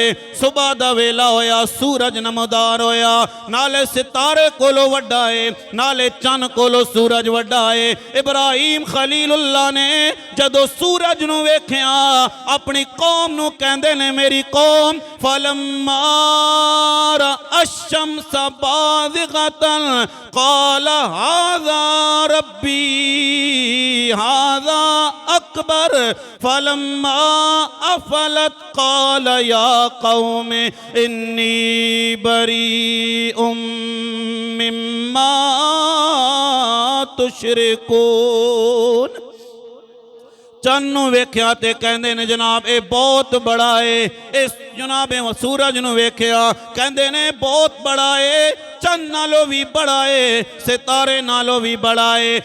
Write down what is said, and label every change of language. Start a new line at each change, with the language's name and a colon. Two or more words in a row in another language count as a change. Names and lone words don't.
Punjabi: صبح دا ویلا ہویا سورج نمودار ہویا نالے ستارے کولوں وڈا ہے نالے چند کولوں سورج وڈا ہے. ابراہیم خلیل اللہ نے جدوں سورج نوں ویکھیا اپنی قوم نوں کہندے نیں میری قوم
Arabic: فلما الشمس بازغة قال هذا ربي هذا أكبر فلما أفلت قال يا قوم إني بريء مما تشركون.
Punjabi: چند نوں ویکھیا تے کہندے نیں جناب یہ بہت بڑا ہے. اس جنابے سورج نوں ویکھیا کہندے نیں بہت بڑا ہے چند نالوں بھی بڑا ہے ستارے نالوں بھی بڑا ہے.